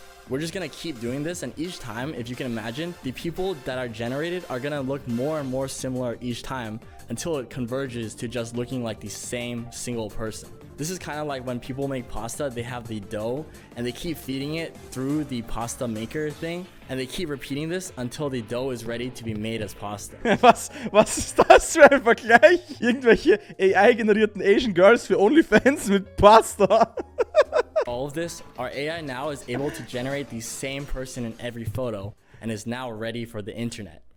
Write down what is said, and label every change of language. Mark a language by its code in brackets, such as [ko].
[en] We're just gonna keep doing this, and each time, if you can imagine, the people that are generated are gonna look more and more similar each time until it converges to just looking like the same single person. This is kind of like when people make pasta, they have the dough and they keep feeding it through the pasta maker thing, and they keep repeating this until the dough is ready to be made as pasta. [de] Was ist das für ein Vergleich? Irgendwelche AI-generierten Asian Girls für OnlyFans mit Pasta. [en] All of this, our AI now is able to generate the same person in every photo and is now ready for the internet.